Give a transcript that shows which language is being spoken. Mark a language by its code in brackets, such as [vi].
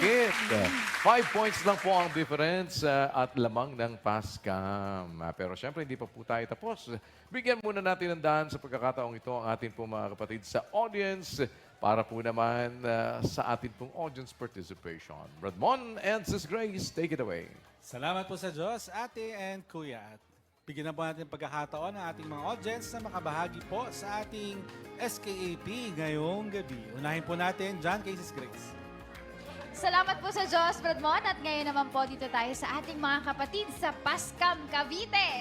[tl] dikit. 5 points lang po ang difference at lamang ng Pascam. Pero syempre, hindi pa po tayo tapos. Bigyan muna natin ng daan sa pagkakataong ito ang ating po mga kapatid sa audience para po naman sa ating pong audience participation. [en] Bradmon and Sis Grace, take it away. [tl] Salamat po sa Diyos, ate and kuya. At bigyan na po natin pagkakataon ng ating mga audience na makabahagi po sa ating SKAP ngayong gabi. Unahin po natin dyan kay Sis Grace. Salamat po sa Diyos, Bradmon. At ngayon naman po dito tayo sa ating mga kapatid sa Pascam, Cavite.